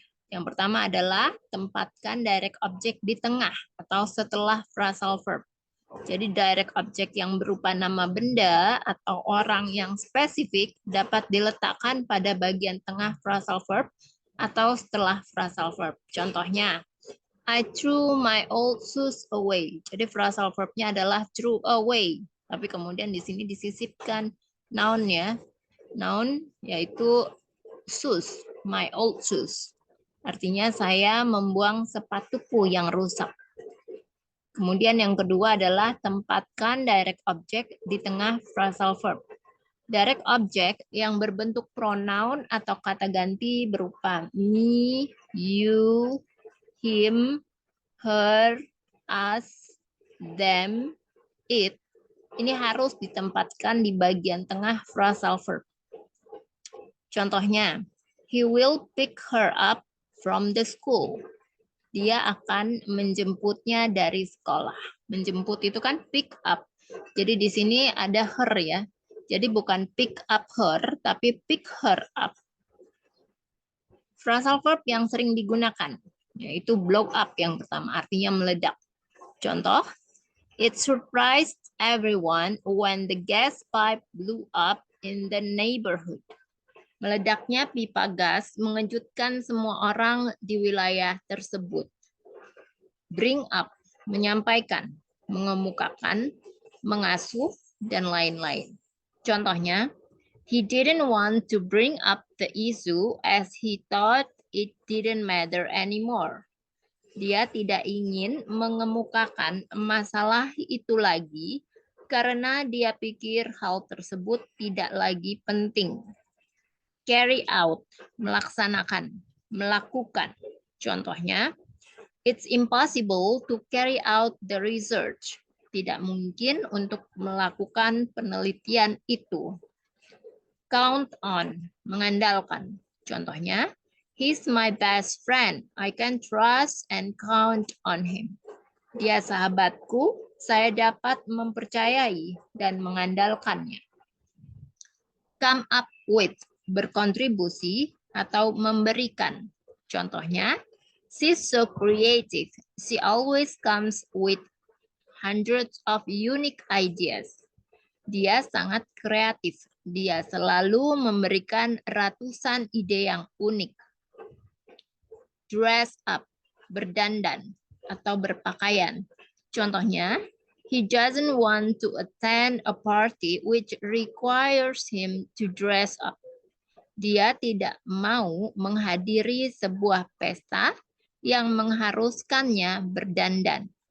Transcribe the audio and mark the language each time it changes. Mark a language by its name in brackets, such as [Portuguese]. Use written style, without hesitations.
[Indonesian] Yang pertama adalah tempatkan direct object di tengah atau setelah phrasal verb. Jadi direct object yang berupa nama benda atau orang yang spesifik dapat diletakkan pada bagian tengah phrasal verb atau setelah phrasal verb. [English] Contohnya, I threw my old shoes away. [Indonesian] Jadi phrasal verbnya adalah threw away. Tapi kemudian di sini disisipkan noun-nya. Noun yaitu shoes, my old shoes. Artinya saya membuang sepatuku yang rusak. Kemudian yang kedua adalah tempatkan direct object di tengah phrasal verb. Direct object yang berbentuk pronoun atau kata ganti berupa me, you, him, her, us, them, it. Ini harus ditempatkan di bagian tengah phrasal verb. [English] Contohnya, he will pick her up from the school. [Indonesian] Dia akan menjemputnya dari sekolah. Menjemput itu kan pick up. Jadi di sini ada her ya. Jadi bukan pick up her, tapi pick her up. Phrasal verb yang sering digunakan, yaitu blow up yang pertama, artinya meledak. [English] Contoh, it surprised everyone when the gas pipe blew up in the neighborhood. [Indonesian] Meledaknya pipa gas mengejutkan semua orang di wilayah tersebut. Bring up, menyampaikan, mengemukakan, mengasuh, dan lain-lain. [English] Contohnya, he didn't want to bring up the issue as he thought it didn't matter anymore. [Indonesian] Dia tidak ingin mengemukakan masalah itu lagi karena dia pikir hal tersebut tidak lagi penting. Carry out, melaksanakan, melakukan. [English] Contohnya, it's impossible to carry out the research. [Indonesian] Tidak mungkin untuk melakukan penelitian itu. Count on, mengandalkan. [English] Contohnya, he's my best friend. I can trust and count on him. [Indonesian] Dia sahabatku, saya dapat mempercayai dan mengandalkannya. Come up with, berkontribusi atau memberikan. [English] Contohnya, she's so creative. She always comes with hundreds of unique ideas. [Indonesian] Dia sangat kreatif. Dia selalu memberikan ratusan ide yang unik. Dress up, berdandan atau berpakaian. [English] Contohnya, he doesn't want to attend a party which requires him to dress up. [Indonesian] Dia tidak mau menghadiri sebuah pesta yang mengharuskannya berdandan.